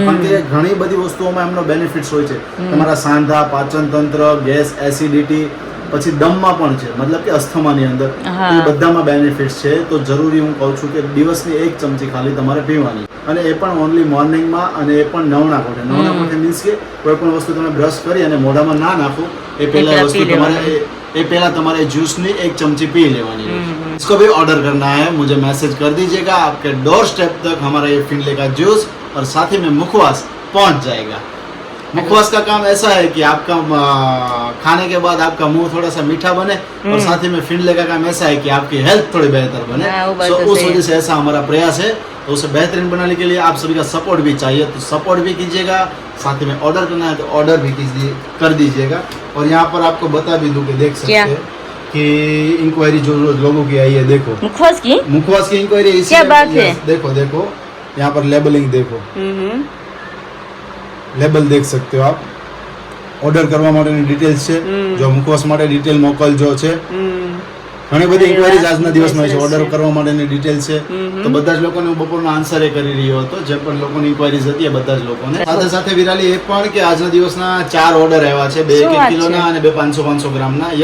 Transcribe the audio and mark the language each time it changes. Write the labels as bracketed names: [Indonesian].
[Gujarati] કારણ કે ઘણી બધી વસ્તુઓમાં એમનો બેનિફિટ્સ હોય છે. તમારા સાંધા, પાચન તંત્ર, ગેસ, એસિડિટી, પછી દમમાં પણ છે, મતલબ કે અસ્થમાની અંદર એ બધામાં બેનિફિટ્સ છે. તો જરૂરી હું કહું છું કે દિવસની 1 ચમચી ખાલી તમારે પીવાની, અને એ પણ ઓનલી મોર્નિંગમાં, અને એ પણ નવના કોઠે. નવના કોઠે મીન્સ કે કોઈ પણ વસ્તુ તમે બ્રશ કરી અને મોઢામાં ના નાખો એ પહેલા વસ્તુ તમારે એ पहला तुम्हारे जूस ने 1 चमची पी लेवानी है। [Hindi] इसको भी ऑर्डर करना है, मुझे मैसेज कर दीजिएगा, आपके डोर स्टेप तक हमारा ये फिनले का जूस और साथ ही में मुखवास पहुंच जाएगा। मुखवास का काम ऐसा है कि आपका खाने के बाद आपका मुंह थोड़ा सा मीठा बने और साथ ही में फिनले का काम ऐसा है कि आपकी हेल्थ थोड़ी बेहतर बने। तो उस वजह से ऐसा हमारा प्रयास है। तो उसे बेहतरीन बनाने के लिए आप सभी का सपोर्ट भी चाहिए, तो सपोर्ट भी कीजिएगा। साथ ही में ऑर्डर करना है तो ऑर्डर भी कर दीजिएगा। और यहाँ पर आपको बता भी दूं कि देख सकते हैं कि इंक्वायरी जो लोगों की आई है, देखो मुखवास की इंक्वायरी। क्या बात है? देखो देखो यहाँ पर लेबलिंग देखो, लेबल देख सकते हो आप। [Gujarati] ऑर्डर करवा माटेनी डिटेल्स છે, જો મુખવાસ માટે ડિટેલ મોકલજો છે। ઘણી બધી ઇન્ક્વાયરીઝ આજના દિવસમાં છે, ઓર્ડર કરવા માટેની ડિટેલ છે। તો બધા જ લોકોને હું બપોરના આન્સર એ કરી રહ્યો હતો, જે પણ લોકોની ઇન્ક્વાયરીઝ હતી એ બધા જ લોકોને। સાથે સાથે વિરાલી એ પણ કે આજના દિવસના 4 ઓર્ડર આવ્યા છે, 2 1 કિલોના અને 2 500 ગ્રામના।